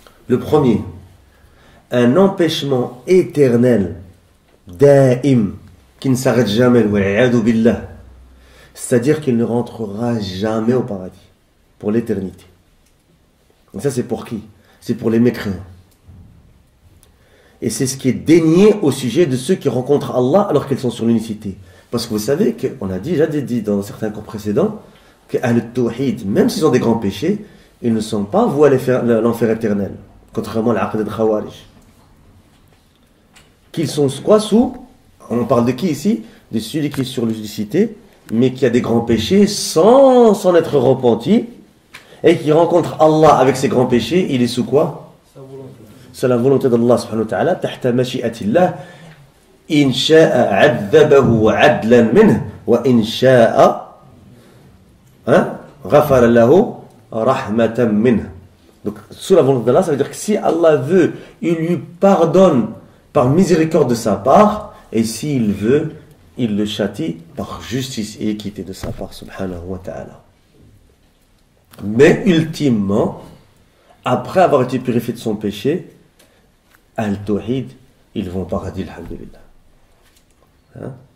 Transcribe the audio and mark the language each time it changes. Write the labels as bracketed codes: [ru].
[fr] Le premier, un empêchement éternel, daim, qui ne s'arrête jamais, wa'iyadu billah. C'est-à-dire qu'il ne rentrera jamais au paradis, pour l'éternité. Et ça c'est pour qui? C'est pour les mécréants. Et c'est ce qui est dénié au sujet de ceux qui rencontrent Allah alors qu'ils sont sur l'unicité. Parce que vous savez qu'on a déjà dit dans certains cours précédents que Ahl-Tawhid, même s'ils ont des grands péchés, ils ne sont pas voués à l'enfer éternel, contrairement à l'Aqid al-Khawarij. Qu'ils sont quoi sous? On parle de qui ici? De celui qui est sur l'unicité, mais qui a des grands péchés sans s'en être repenti, et qui rencontre Allah avec ses grands péchés, il est sous quoi? C'est la volonté d'Allah subhanahu wa ta'ala, tahta mashi'atillah. [ar] إن شاء عذبه عدلا منه وإن شاء غفر له رحمة منه. [fr] Donc sous la volonté d'Allah, ça veut dire que si Allah veut, il lui pardonne par miséricorde de sa part, et s'il veut, il le châtie par justice et équité de sa part, subhanahu wa ta'ala. Mais ultimement, après avoir été purifié de son péché, Al-Tawhid, ils vont au paradis, alhamdulillah.